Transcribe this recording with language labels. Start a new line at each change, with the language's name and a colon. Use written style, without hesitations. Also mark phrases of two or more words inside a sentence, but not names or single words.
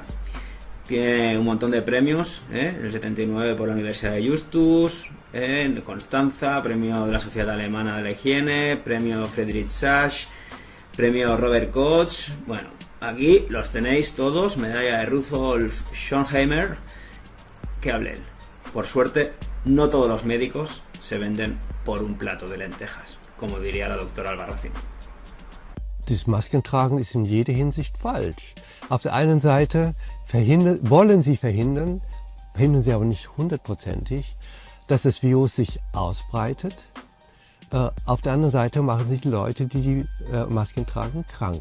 Spanish: Tiene un montón de premios, en el 79 por la Universidad de Justus, en Constanza, premio de la Sociedad Alemana de la Higiene, premio Friedrich Sachs, premio Robert Koch. Bueno, aquí los tenéis todos, medalla de Rudolf Schonheimer, que hable él. Por suerte, no todos los médicos se venden por un plato de lentejas, como diría la doctora Albarracín.
German: Das Maskentragen ist in jeder Hinsicht falsch. Auf der einen Seite wollen sie verhindern sie aber nicht 100%, dass das Virus sich ausbreitet. Auf der anderen Seite machen sich die Leute, die die Masken tragen, krank.